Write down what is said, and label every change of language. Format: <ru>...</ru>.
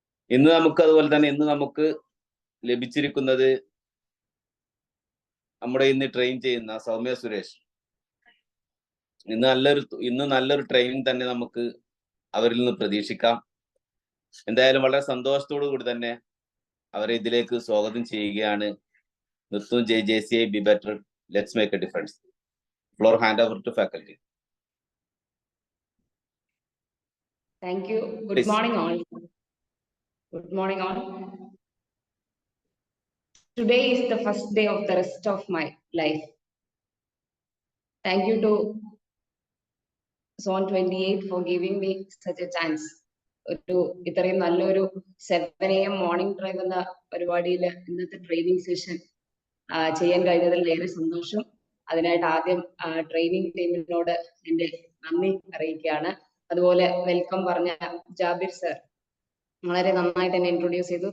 <ml>ഇന്ന് നമുക്ക് ലഭിച്ചിരിക്കുന്നത് നമ്മുടെ ഇന്ന് ട്രെയിൻ ചെയ്യുന്ന സൗമ്യ സുരേഷ്. ഇന്ന് നല്ലൊരു ട്രെയിനിങ് തന്നെ നമുക്ക് അവരിൽ നിന്ന് പ്രതീക്ഷിക്കാം. എന്തായാലും വളരെ സന്തോഷത്തോടു കൂടി തന്നെ അവരെ ഇതിലേക്ക് സ്വാഗതം ചെയ്യുകയാണ്. നിർത്തും.</ml> <en>JCI be better, let's make a difference. Floor hand over to faculty. Thank you. Good morning all. Good morning all. Today is the first day of the rest of my life. Thank you to Zone 28 for giving me such a chance.</en> <ml>ഇത്രയും നല്ലൊരു 7 AM morning drive എന്ന പരിപാടിയിൽ ഇന്നത്തെ training session ചെയ്യാൻ കഴിഞ്ഞതിൽ ഏറെ സന്തോഷം. അതിനായിട്ട് ആദ്യം ട്രെയിനിങ് ടീമിനോട് എന്റെ നന്ദി അറിയിക്കുകയാണ്. അതുപോലെ വെൽക്കം പറഞ്ഞ ജാബിർ സർ വളരെ നന്നായിട്ട് എന്നെ ഇൻട്രൊഡ്യൂസ് ചെയ്തു.</ml>